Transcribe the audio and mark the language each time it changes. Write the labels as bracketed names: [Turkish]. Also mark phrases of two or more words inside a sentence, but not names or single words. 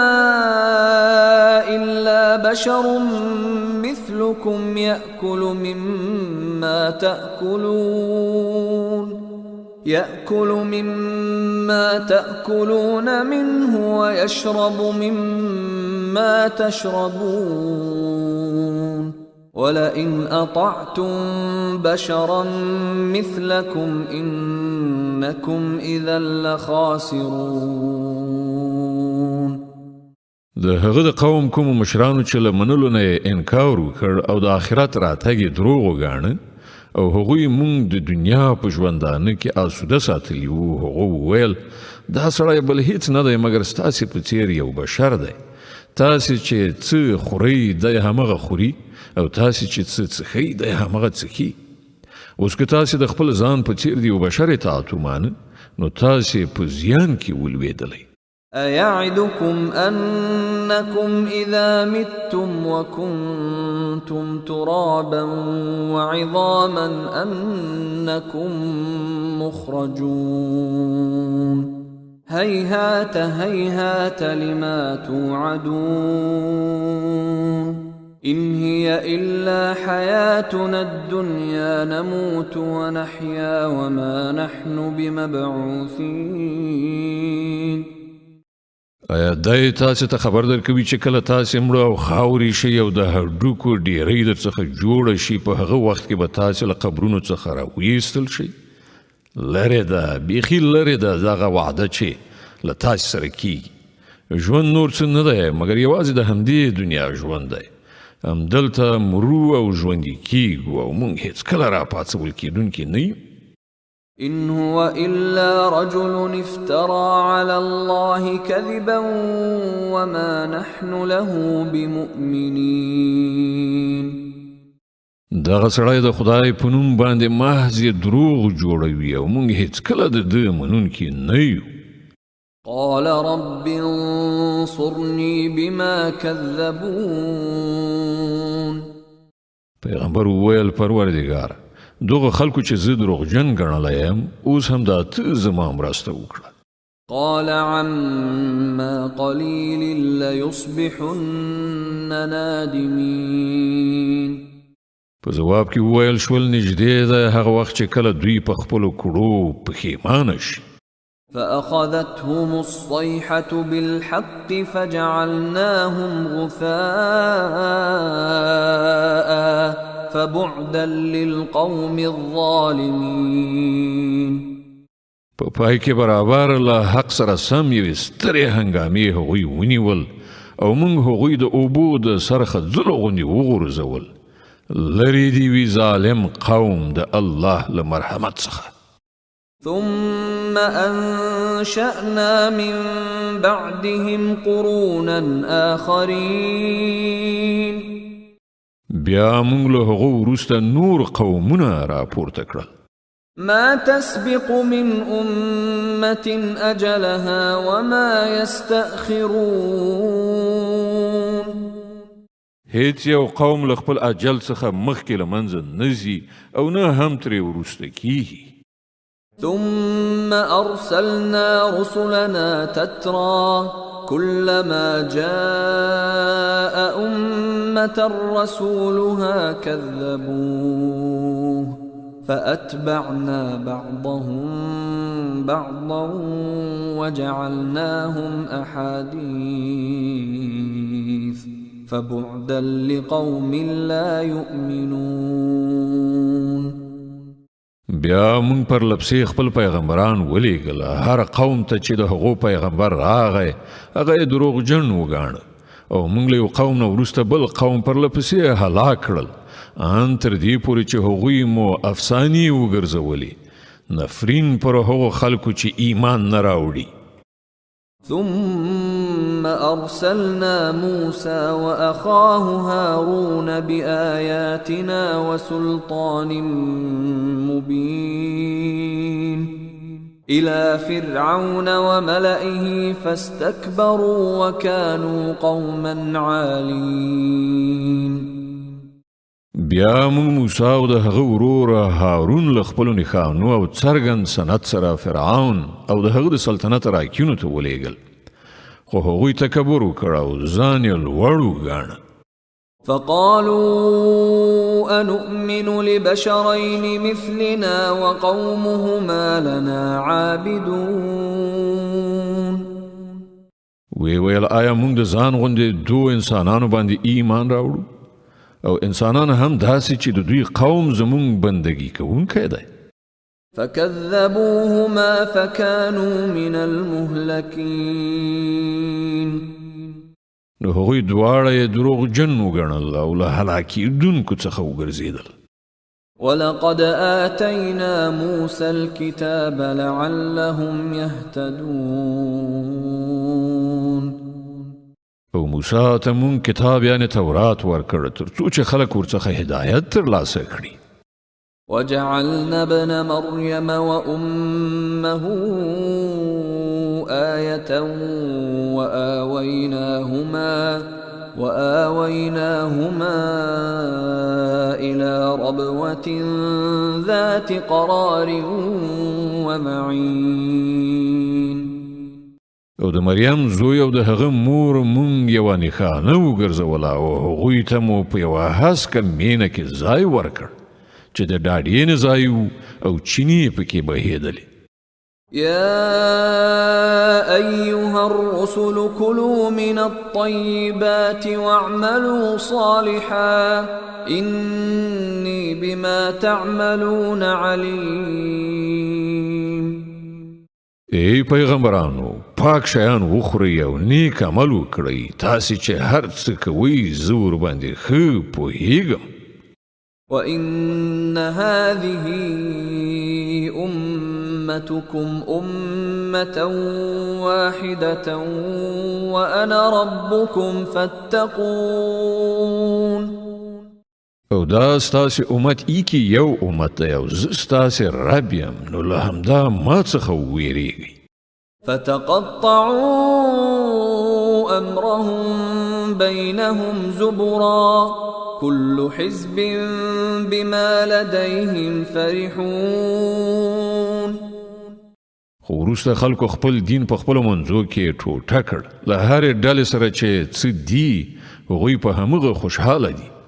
[Arabic] إلا بشر مثلكم يأكل مما تأكلون منه ويشرب مما تشربون ولئن أطعتم بشرا مثلكم إنكم إذا لخاسرون. [Pashto] د هغه د قوم کوم مشرانو چې له منلو نه انکار وکړ او د آخرت راتګ یې دروغ وګاڼه او هغوی مونږ د دنیا په ژوندانه کې آسوده ساتلي وو. هغو وویل دا سړی بل هیڅ نه دی مګر ستاسې په څیر یو بشر دی. تاسې چې څه خورئ دی همغه خوري او تاسې چې څه څښئ دی همغه څښي. اوس که تاسې د خپل ځان په څیر د یو بشر اطاعت ومانه نو تاسې په زیان کې ولوېدلی. [Arabic] أيعدكم أنكم إذا متم وكنتم ترابا وعظاما أنكم مخرجون هيهات هيهات لما توعدون إن هي إلا حياتنا الدنيا نموت ونحيا وما نحن بمبعوثين. [Pashto] آیا دای تاسې ته خبر درکوي چې کله تاسې مړه او خاورې شئ او د هډوکو ډیرۍ درڅخه جوړه شي په هغه وخت کې به تاسې له قبرونو څخه راویستل شئ؟ لرې ده، بیخي لرې ده دغه وعده چې له تاسې سره کیږي. ژوند نور څه نه دی مګر یوازې د همدې دنیا ژوند دی. همدلته مرو او ژوندي کیږو او موږ هیڅکله راپاڅول کیدونکي نه یو. [Arabic] إن هو إلا رجل افترى على الله كذبا وما نحن له بمؤمنين. [Pashto] دغه سړی د خدای په نوم باندې محض دروغ جوړوي او موږ هیڅکله د ده منونکي نه یو. [Arabic] قال رب انصرني بما كذبون. [Pashto] پیغمبر وویل پروردګار دغه خلکو چې زه دروغجن ګڼلی یم اوس هم دا ته زما مرسته وکړه. [Arabic] قال عما قليل ليصبحن نادمين. [Pashto] په جواب کې وویل شول نږدې ده هغه وخت چې کله دوی په خپلو کړو پښیمانه شي. [Arabic] فأخذتهم الصيحة بالحق فجعلناهم غثاء فبعدا للقوم الظالمين. [Pashto] په پای کې برابر له حق سره سم یوې سترې هنګامې هغوی ونیول او موږ هغوی د اوبو د سرخه ځلو غوندې وغورځول. لرې دې وي ظالم قوم د الله له مرحمت څخه. [Arabic] ثم أنشأنا من بعدهم قرونا آخرين. [Pashto] بیا موږ له هغو وروسته نور قومونه راپورته کړل. [Arabic] ما تسبق من أمة أجلها وما يستأخرون. [Pashto] هیڅ یو قوم له خپل اجل څخه مخکې له منځه نه ځي او نه هم ترې وروسته کیږي. [Arabic] ثم أرسلنا رسلنا تترى كلما جاء أمة رسولها كذبوه فأتبعنا بعضهم بعضا وجعلناهم أحاديث فبعدا لقوم لا يؤمنون. [Pashto] بیا مونږ پر لپسې خپل پیغمبران ولیږل. هر قوم ته چې د هغو پیغمبر راغی هغه یې دروغجن وګاڼه او مونږ له یو قوم نه وروسته بل قوم پر لپسې هلاک کړل ان تر دې پورې چې هغوی مو افسانې وګرځولې نفرین پر هغو خلکو چې ایمان نه راوړي. [Arabic] ثم أرسلنا موسى وأخاه هارون بآياتنا وسلطان مبين إلى فرعون وملئه فاستكبروا وكانوا قوما عالين. [Pashto] بیا موږ موسی او د هغه ورور هارون له خپلو نښانو او څرګند سند سره فرعون او د هغه د سلطنت راکینو ته ولیږل خو هغوی تکبر وکړ او ځان یې لوړ وګاڼه. [Arabic] فقالوا أنؤمن لبشرين مثلنا وقومهما لنا عابدون. [Pashto] وی ویل آیا موږ د ځان غوندې دو انسانانو باندې ایمان راوړو او انسانان هم داسې چې د دوی قوم زمونږ بندگی کوونکی دی. [Arabic] فكذبوهما فكانوا من المهلكين. [Pashto] نو هغوی دواړه یې دروغجن وګڼل او له هلاکېدونکو څخه وګرځېدل. [Arabic] ولقد آتينا موسى الكتاب لعلهم يهتدون. [Pashto] او موسی ته مونږ کتاب یعنې تورات ورکړ تر څو چې خلک ورڅخه هدایت ترلاسه کړي. [Arabic] وجعلنا ابن مريم وأمه آية وآويناهما إلى ربوة ذات قرار ومعين. [Pashto] او د مریم زوی او د هغه مور مونږ یوه نښانه وګرځوله او هغوی ته مو په یوه هسکه مینه کې ځای ورکړ چې د ډاډینې ځای او چینې پکې بهېدلې. [Arabic] يا أيها الرسل كلوا من الطيبات واعملوا صالحا إني بما تعملون عليم. [Pashto] ای پیغمبرانو پاک شیان وخورئ او نیک عمل وکړئ تاسې چې هر څه کوئ زه ورباندې ښه پوهیږم. [Arabic] وإن هذه أمتكم أمة واحدة وأنا ربكم فاتقون. [Pashto] او دا ستاسې امت ایکی یو امت دی او زه ستاسې رب یم نو له همدا ما څخه وویریږئ. [Arabic] فتقطعوا أمرهم بينهم زبرا كل حزب بما لديهم فرحون. [Pashto] خو وروسته خلکو خپل دین په خپلو منځو کې ټوټه کړ له هرې ډلې سره چې څه دي هغوی په همغه خوشحاله دي.